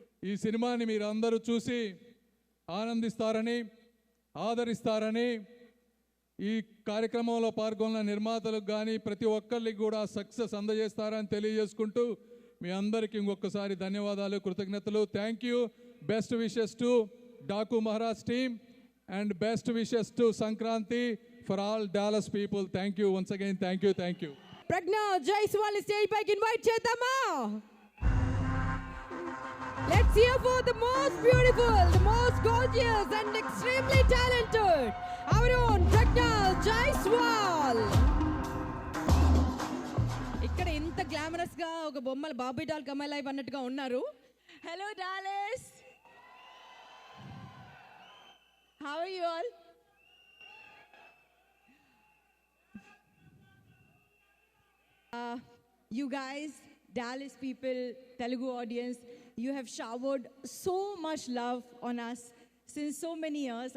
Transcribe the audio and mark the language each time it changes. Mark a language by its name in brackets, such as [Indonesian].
[Telugu] ఈ సినిమాని మీరు అందరూ చూసి ఆనందిస్తారని, ఆదరిస్తారని, ఈ కార్యక్రమంలో పాల్గొన్న నిర్మాతలకు కానీ ప్రతి ఒక్కరికి కూడా సక్సెస్ అందజేస్తారని తెలియజేసుకుంటూ మీ అందరికీ ఇంకొకసారి ధన్యవాదాలు, కృతజ్ఞతలు. [English] Thank you. Best wishes to Daaku Maharaj team and best wishes to Sankranti for all Dallas people. Thank you once again. Thank you. Thank you. [Telugu] Pragna Jaiswal stage pike invite chedama. [English] Let's hear for the most beautiful, the most gorgeous and extremely talented, our own Pragna Jaiswal. [Telugu] ఇక్కడ ఇంత glamorous గా ఒక బొమ్మల Bobby doll Kamal live అన్నట్టుగా ఉన్నారు. [English] Hello Dallas, how are you all? You guys, Dallas people, Telugu audience, you have showered so much love on us since so many years.